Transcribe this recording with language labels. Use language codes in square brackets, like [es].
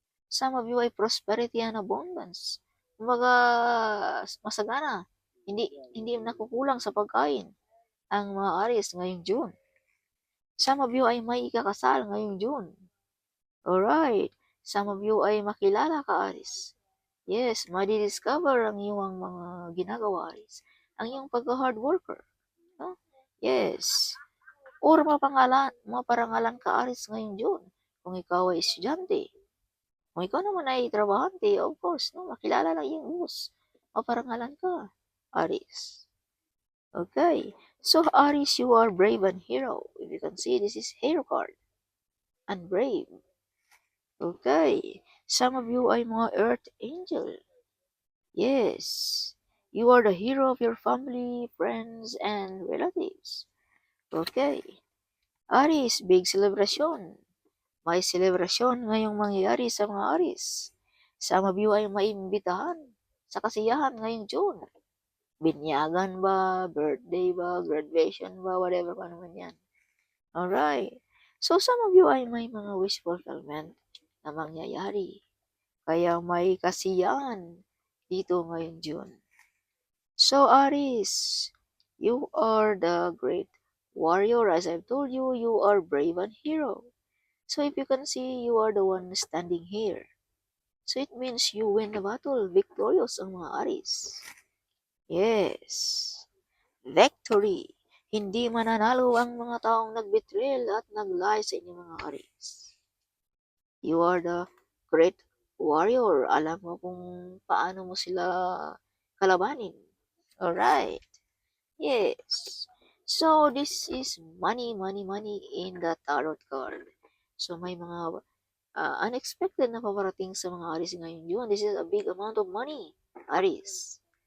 [en] Some of you ay prosperity and abundance. [tl] Kumbaga, masagana. Hindi nakukulang sa pagkain ang mga Aris ngayong June. [en] Some of you [tl] ay may ikakasal ngayong June. Alright. [en] Some of you [tl] ay makilala ka, Aris. Yes, madi-discover ang iyong mga ginagawa, Aris. Ang iyong pagka-hard worker. No? Yes. Or maparangalan ka, Aris, ngayong June. Kung ikaw ay estudyante. Kung ikaw naman ay trabahante, of course, no? Makilala lang yung boss. Maparangalan ka, Aris. Okay. [en] So, Aris, you are brave and hero. If you can see, this is hero card. And brave. Okay. Some of you ay mga earth angel. Yes. You are the hero of your family, friends, and relatives. Okay. Aris, big celebration. [tl] May selebrasyon ngayong mangyayari sa mga Aris. [en] Some of you [tl] ay maimbitahan sa kasiyahan ngayong June. Binyagan ba, birthday ba, graduation ba, whatever pa naman yan. Alright. So, [en] some of you [tl] ay may mga wish fulfillment na mangyayari. Kaya may kasiyahan dito ngayong June. [en] So, Aris, you are the great warrior. As I've told you, you are brave and hero. So, if you can see, you are the one standing here. So, it means you win the battle. Victorious ang mga Aris. Yes. Victory. [tl] Hindi mananalo ang mga taong nag-betrayal at nag-lie sa inyong mga Aris. [en] You are the great warrior. [tl] Alam mo kung paano mo sila kalabanin. [en] Alright. Yes. So, this is money in the tarot card. [tl] So, may mga unexpected na paparating sa mga Aris ngayong June. [en] This is a big amount of money, Aris.